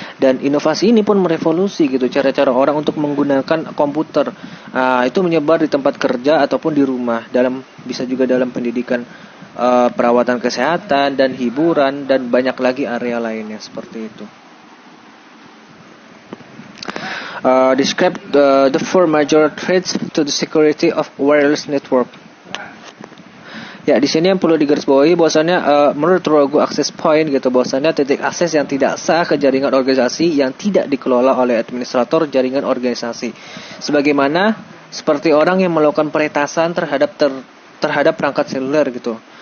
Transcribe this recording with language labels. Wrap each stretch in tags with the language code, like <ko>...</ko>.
<id>Dan inovasi ini pun merevolusi gitu cara-cara orang untuk menggunakan komputer. Itu menyebar di tempat kerja ataupun di rumah, bisa juga dalam pendidikan, perawatan kesehatan dan hiburan, dan banyak lagi area lainnya seperti itu.</id> <en>Describe the four major threats to the security of wireless network.</en> <id>Ya, di sini yang perlu digarisbawahi bahwasannya menurut Rogo Access Point gitu, bahwasannya titik akses yang tidak sah ke jaringan organisasi yang tidak dikelola oleh administrator jaringan organisasi. Sebagaimana seperti orang yang melakukan peretasan terhadap perangkat seluler gitu.</id>